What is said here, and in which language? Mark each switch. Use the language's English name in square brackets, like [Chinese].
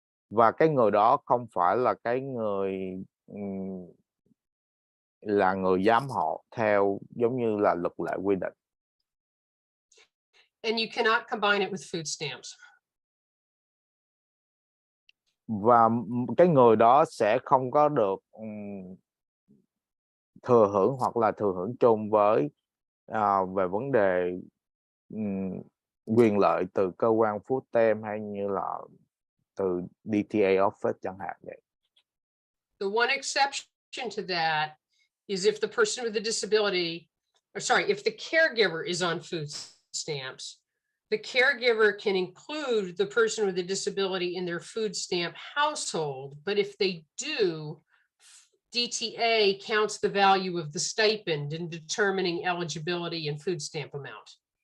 [Vietnamese] Và cái người đó không phải là cái người là người giám hộ theo giống như là luật lệ quy định. [English] And you cannot combine it with food stamps. [Vietnamese] Và cái người đó sẽ không có được thừa hưởng hoặc là thừa hưởng chung với về vấn đề quyền lợi từ cơ quan food stamp hay như là từ DTA office chẳng hạn vậy. [English] The one exception to that is if the person with a disability, or sorry, if the caregiver is on food stamps, the caregiver can include the person with a disability in their food stamp household, but if they do, DTA counts the value of the stipend in determining eligibility and food stamp amount.